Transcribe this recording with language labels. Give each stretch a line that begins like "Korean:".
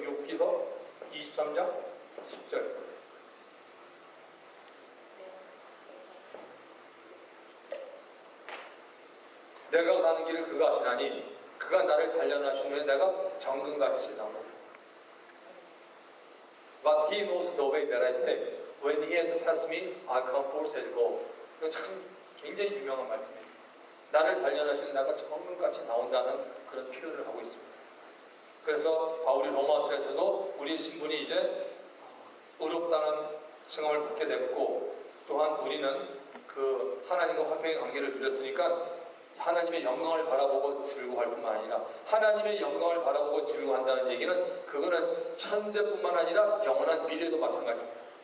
Korean: 욥기서 23장 10절. 내가 가는 길을 그가 아시나니 그가 나를 단련하신 후에 내가 정금같이 나오리라.
English: But he knows the way that I take. When he has tested me, I come forth as gold.
Korean: 이거 참 굉장히 유명한 말씀입니다. 나를 단련하신 내가 정금같이 나온다는 그런 표현을 하고 있습니다. 그래서 바울이 로마서에서도 우리의 신분이 이제 의롭다는 칭함을 받게 됐고, 또한 우리는 그 하나님과 화평의 관계를 누렸으니까 하나님의 영광을 바라보고 즐거워할 뿐만 아니라 하나님의 영광을 바라보고 즐거워한다는 얘기는 그거는 현재뿐만 아니라 영원한 미래도 마찬가지입니다.